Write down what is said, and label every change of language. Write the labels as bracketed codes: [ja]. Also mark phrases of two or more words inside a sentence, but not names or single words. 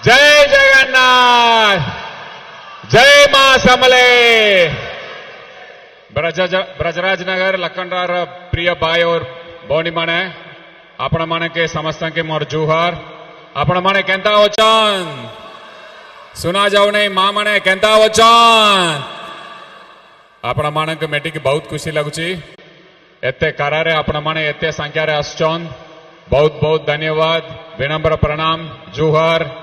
[spv] ଜୟ ଜଗନ୍ନାଥ ଜୟ ମାଁ ସମଲେ ବ୍ରଜରାଜ ନଗର ଲଖନରାର ପ୍ରିୟ ଭାଇ ଆଉର ଭଉଣୀ ମାନେ ଆପଣ ମାନେ କେ ସମସ୍ତ କେ ମୋର ଜୁହାର ଆପଣ ମାନେ କେଁତା ହୋଚନ ସୁନା ଯାଉ ନାହିଁ ମାଁ ମାନେ କେଁତା ହୋଚନ ଆପଣ ମାନେ କେ ମେଟି କି ବହୁତ ଖୁସି ଲାଗୁଛି ଏତେ କରାରେ ଆପଣ ମାନେ ଏତେ ସଂଖ୍ୟା ରେ ଆସଚନ ବହୁତ ବହୁତ ଧନ୍ୟବାଦ ବିନମ୍ର ପ୍ରଣାମ ଜୁହାର